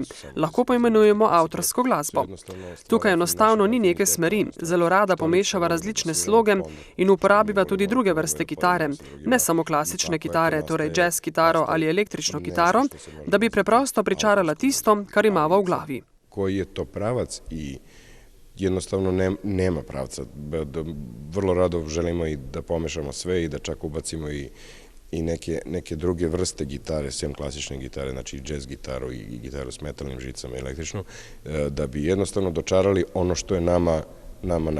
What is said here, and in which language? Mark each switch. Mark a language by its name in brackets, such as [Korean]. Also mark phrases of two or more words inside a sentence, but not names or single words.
[Slovenian] Lahko poimenujemo avtorsko glasbo. Tukaj enostavno ni neke smeri, zelo rada pomešava različne sloge in uporabiva tudi druge vrste kitare, ne samo klasične kitare, torej jazz kitaro ali električno kitaro, da bi preprosto pričarala tisto, kar imava v glavi. [Serbian] Koji je to pravac i jednostavno nema pravca. Vrlo rado želimo i da pomešamo sve i da čak ubacimo i neke druge vrste gitare, sem klasične gitare, znači jazz gitaru i gitaru s metalnim žicama i električnu, da bi jednostavno dočarali ono što je nama na pameti.